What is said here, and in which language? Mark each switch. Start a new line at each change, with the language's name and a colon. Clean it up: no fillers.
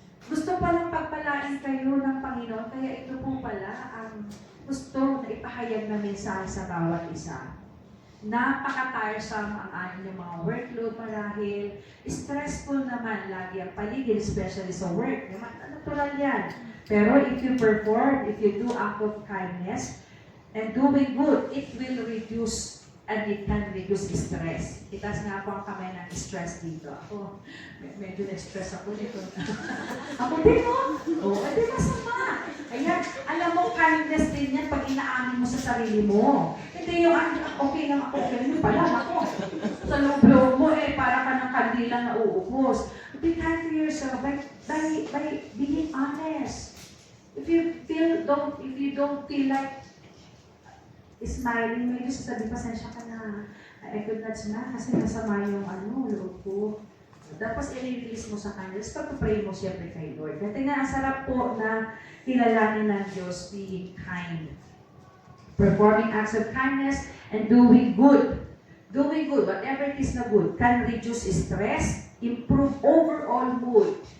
Filipino: Gusto palang pagpalain kayo ng Panginoon, kaya ito po pala ang gusto na ipahayag na mensahe sa bawat isa. Napaka-tiresome ang inyong mga workload marahil. Stressful naman lagi ang paligid, especially sa work. Natural yan.
English: Pero if you perform, if you do act of kindness, and doing good, it will reduce and it can reduce stress.
Filipino: Itaas nga po ang kamay ng stress dito. Ako, medyo na-stress ako dito. Ako din, no? Oo, di masama. Ayan, alam mo, kindness din yan pag inaamin mo sa sarili mo. Hindi yung, okay lang ako, ganyan pala ako. Sa loob mo, para ka ng kandila na uubos.
English: Be kind to yourself by being honest. If you don't feel like smiling,
Filipino: may gusto sabi, pasensya ka na.
English: I could not smile
Filipino: kasi masama yung loob ko. Tapos i-release mo sa kanya. Tapos pag-pray mo siyempre kay Lord. Kasi nga, ang sarap po na kilalanin ng Diyos
English: being kind. Performing acts of kindness and doing good. Doing good, whatever it is na good, can reduce stress, improve overall mood.